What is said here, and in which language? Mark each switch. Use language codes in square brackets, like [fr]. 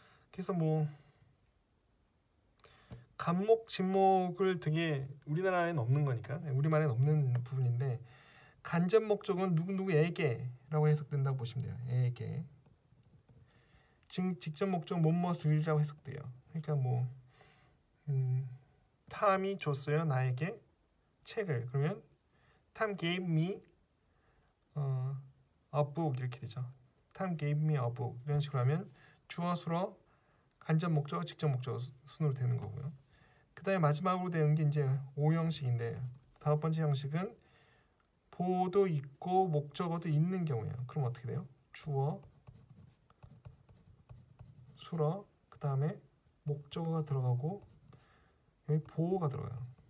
[ko] 그래서 뭐 간목, 직목을 되게 우리나라에는 없는 거니까, 우리말에는 없는 부분인데, 간접 목적은 누구누구에게라고 해석된다고 보시면 돼요. 에게. 직접 목적 뭐뭐을이라고 해석돼요. 그러니까 뭐 탐이 줬어요 나에게 책을. 그러면 [en] Tom gave me a book [ko] 이렇게 되죠. [en] Tom gave me a book [ko] 이런 식으로 하면 주어, 수어, 간접 목적, 직접 목적 순으로 되는 거고요. 그 다음에 마지막으로 되는 게 이제 오형식인데, 다섯 번째 형식은 보어도 있고 목적어도 있는 경우예요. 그럼 어떻게 돼요? 주어, 수어, 그 다음에 목적어가 들어가고 여기 보어가 들어가요.